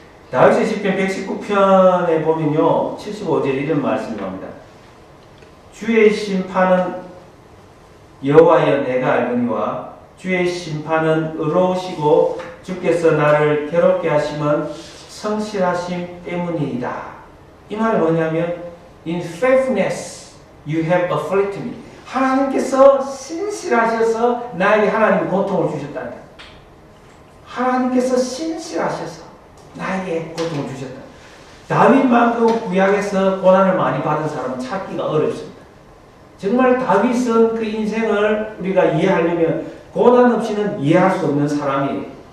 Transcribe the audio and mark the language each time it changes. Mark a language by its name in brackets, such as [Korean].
[Korean] 다윗의 시편 119편에 보면요 75절 이런 말씀이 나옵니다. 주의 심판은 여호와여 내가 알거니와 주의 심판은 의로우시고 주께서 나를 괴롭게 하심은 성실하심 때문이다. 이 말이 뭐냐면 [English] In faithfulness you have afflicted me. [Korean] 하나님께서 신실하셔서 나에게 하나님 고통을 주셨다는 거예요. 하나님께서 신실하셔서 나에게 고통을 주셨다. 다윗만큼 구약에서 고난을 많이 받은 사람은 찾기가 어렵습니다. 정말 다윗은 그 인생을 우리가 이해하려면 고난 없이는 이해할 수 없는 사람이에요.